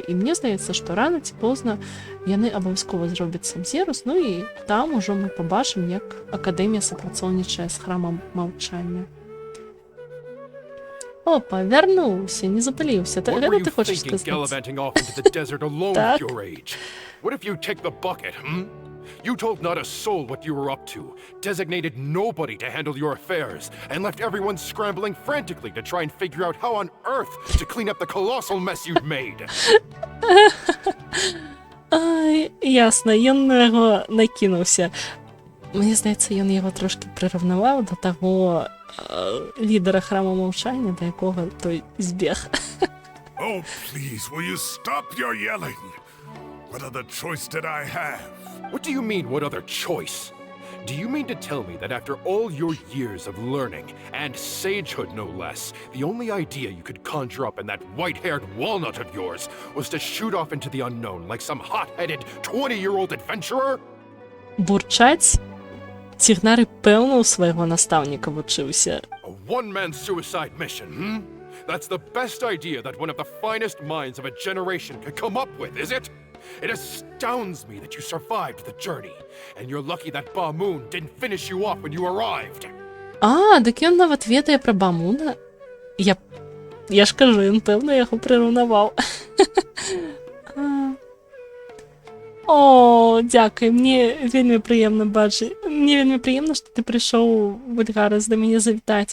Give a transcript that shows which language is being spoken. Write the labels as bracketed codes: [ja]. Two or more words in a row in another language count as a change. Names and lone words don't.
[be] І мне здаецца, што рана ці позна яны абавязкова зробяць Сабзерус, ну і там ужо мы пабачым, як акадэмія супрацоўнічае з храмам маўчання. Опа, вярнуўся, не запыліўся. Гэта ты хочаш сказаць? Так. [en] What if you take the bucket, You told not a soul what you were up to, designated nobody to handle your affairs, and left everyone scrambling frantically to try and figure out how on earth to clean up the colossal mess you'd made. [be] Ясна, ён на яго накінуўся. Мне здаецца, ён яго трошки прыраўнаваў да таго лідара храма маўчання, да якога той збег. [en] Oh, please, will you stop your yelling? What other choice did I have? What do you mean, what other choice? Do you mean to tell me that after all your years of learning, and sagehood no less, the only idea you could conjure up in that white-haired walnut of yours was to shoot off into the unknown like some hot-headed 20-year-old adventurer? [be] Бурчаць? Цігнары пэўна ў свайго настаўніка вучыўся. [en] A one-man suicide mission, That's the best idea that one of the finest minds of a generation could come up with, is it? It astounds me that you survived the journey, and you're lucky that Ba-Moon didn't finish you off when you arrived. [be] Дык ён нават ведае пра Ба-Муна? Я ж кажу, ён пэўна яго прыраўнаваў. О, дзякуй, мне вельмі прыемна бачыць. Мне вельмі прыемна, што ты прыйшоў, Вульгарас, да мяне завітаць.